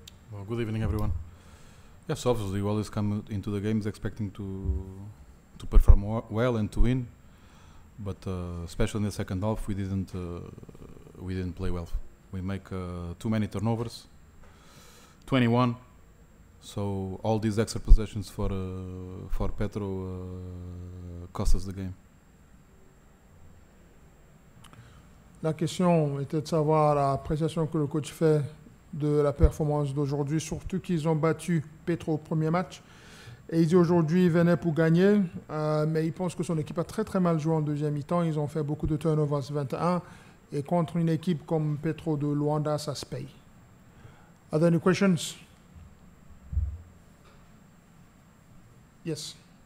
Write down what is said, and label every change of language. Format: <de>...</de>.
<en>Well, good evening, everyone. Yes, obviously, we always come into the games expecting to perform well and to win, but especially in the second half, we didn't play well. We make too many turnovers, 21. So all these extra possessions for Petro cost us the game.</en> <fr>La question était de savoir l'appréciation que le coach fait de la performance d'aujourd'hui, surtout qu'ils ont battu Petro au premier match. Et il dit aujourd'hui il venait pour gagner, mais il pense que son équipe a très très mal joué en deuxième mi-temps. Ils ont fait beaucoup de turnovers 21, et contre une équipe comme Petroleos de Luanda, ça se paye.</fr> <en>Are there any questions? Yes.</en>